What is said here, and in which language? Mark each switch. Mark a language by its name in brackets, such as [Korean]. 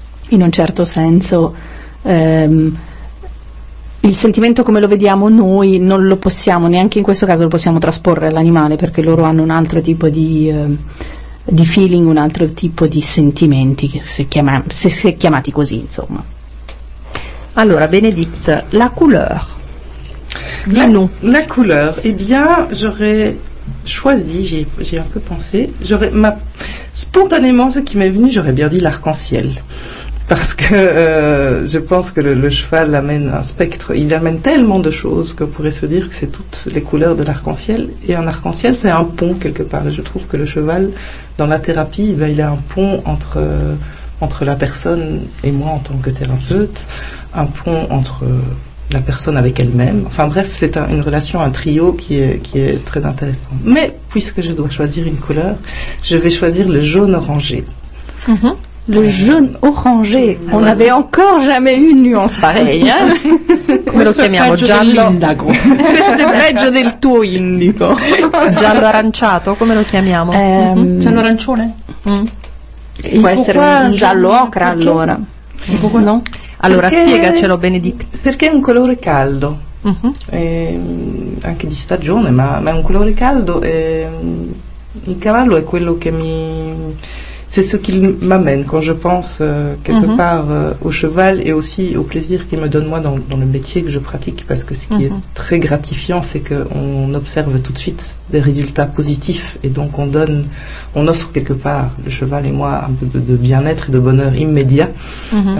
[Italian] in un certo senso il sentimento come lo vediamo noi non lo possiamo, neanche in questo caso lo possiamo trasporre all'animale, perché loro hanno un altro tipo di feeling, un altro tipo di sentimenti, che se chiamati così, insomma. [French] Allora, Bénédicte, la couleur. Dis-nous. La couleur, eh bien, j'aurais choisi, j'ai un peu pensé, spontanément, ce qui m'est venu, j'aurais bien dit l'arc-en-ciel. Parce que je pense que le cheval amène un spectre, il amène tellement de choses qu'on pourrait se dire que c'est toutes les couleurs de l'arc-en-ciel. Et un arc-en-ciel, c'est un pont quelque part. Et je trouve que le cheval, dans la thérapie, ben, il a un pont entre la personne et moi en tant que thérapeute, un pont entre la personne avec elle-même. Enfin bref, c'est une relation, un trio qui est très intéressant. Mais puisque je dois choisir une couleur, je vais choisir le jaune-orangé. Mm-hmm. Le jaune orangé, on n'avait encore jamais eu une nuance pareille. Hein? [Italian] Come lo chiamiamo? Giallo indigo. Questo è peggio del tuo indico. Giallo arancio, come lo chiamiamo? Giallo arancione? Mm. Può essere un giallo ocra, perché? Allora. Un poco no? Allora, perché, spiegacelo, Benedict. Perché è un colore caldo, mm-hmm. Anche di stagione, ma è un colore caldo. Il cavallo è quello che mi... [French] C'est ce qu'il m'amène quand je pense quelque mm-hmm. part au cheval et aussi au plaisir qu'il me donne moi dans le métier que je pratique, parce que ce qui mm-hmm. est très gratifiant, c'est qu'on observe tout de suite des résultats positifs et donc on offre quelque part, le cheval et moi, un peu de bien-être et de bonheur immédiat. Mm-hmm.